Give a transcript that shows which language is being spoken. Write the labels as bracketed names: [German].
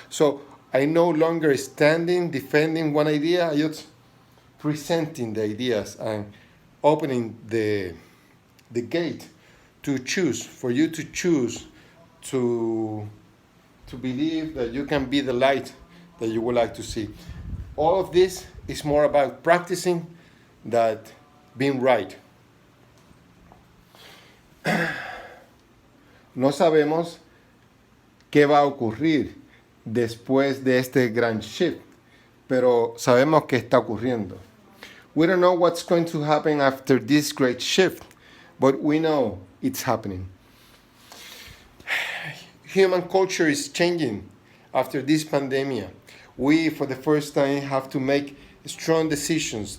[English] So I no longer standing defending one idea, I just presenting the ideas and opening the gate to choose, for you to choose to believe that you can be the light that you would like to see. All of this is more about practicing than being right. [Spanish] No sabemos qué va a ocurrir después de este gran shift, pero sabemos que está ocurriendo. [English] We don't know what's going to happen after this great shift, but we know it's happening. Human culture is changing after this pandemic. We, for the first time, have to make strong decisions.